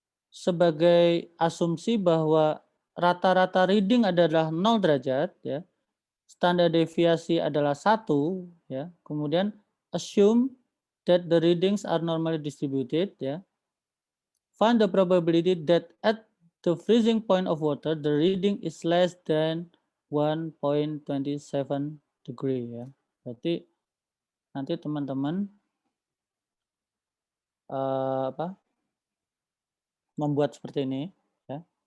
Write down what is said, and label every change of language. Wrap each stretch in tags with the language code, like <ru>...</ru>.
<id>Sebagai asumsi bahwa rata-rata reading adalah 0 derajat ya, standar deviasi adalah 1 ya. Kemudian</id> <en>assume that the readings are normally distributed</en> <id>ya.</id> <en>Find the probability that at the freezing point of water the reading is less than 1.27 degree</en> <id>ya. Berarti nanti teman-teman membuat seperti ini ya.</id>